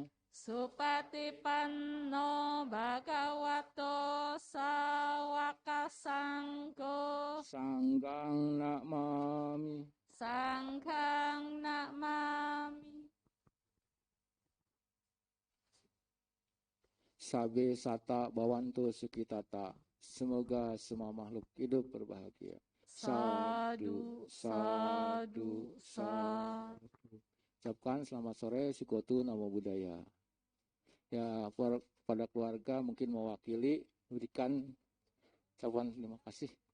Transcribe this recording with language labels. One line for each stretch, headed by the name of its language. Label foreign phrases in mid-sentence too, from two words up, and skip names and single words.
Pali: Supatipanno bhagavato sawaka sangho. Sanghang namami. Sanghang namami. Sabe sata bawanto sukitata.
Indonesian: Semoga semua makhluk hidup berbahagia.
Pali: Sadu, sadu, sadu.
Indonesian: Ucapkan selamat sore,
Pali: Sikotu Namo Buddhaya.
Indonesian: Ya, pada keluarga mungkin mewakili berikan ucapan terima kasih.